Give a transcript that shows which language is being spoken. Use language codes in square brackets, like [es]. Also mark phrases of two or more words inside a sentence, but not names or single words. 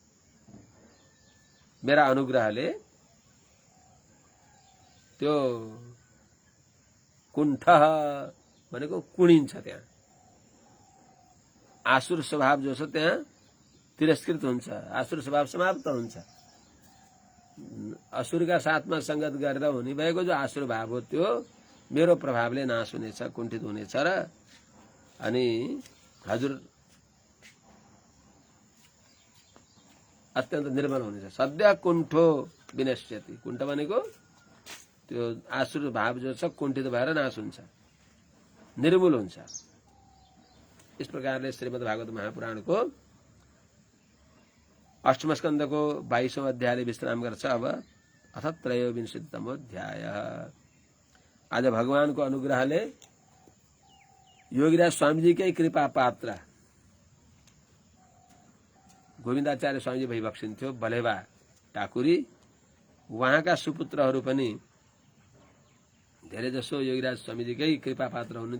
[ne] मेरा अनुग्रहले त्यो कुण्ठ भनेको कुणिन्छ, त्यहाँ आसुर स्वभाव जो छ त्यहाँ तिरस्कृत हुन्छ, आसुर स्वभाव समाप्त हुन्छ। असुरका साथमा संगत गरेर हुने भएको जो आसुर भाव हो त्यो मेरो प्रभावले नाश हुनेछ, कुण्ठित हुनेछ र अनि हजुर अत्यन्त निर्मल हुनेछ। [sa] सद्य कुण्ठो विनश्यति, [ne] कुण्ठ भनेको त्यो आसुर भाव जो छ कुण्ठित भएर नाश हुन्छ, निर्मूल हुन्छ। इस प्रकारले श्रीमद् भागवत महापुराणको अष्टम स्कन्धको 22औं अध्यायले विश्राम गर्छ। अब [sa] अथ त्रयोविंशतितमो अध्याय। [ne] आज भगवानको अनुग्रहले योगीराज स्वामीजीकै कृपा पात्र गोविन्दाचार्य स्वामीजी भइबक्सिन्थ्यो, बलेबा ठाकुरी, उहाँका सुपुत्रहरू पनि धेरै जसो योगीराज स्वामीजीकै कृपा पात्र हुनुहुन्थ्यो।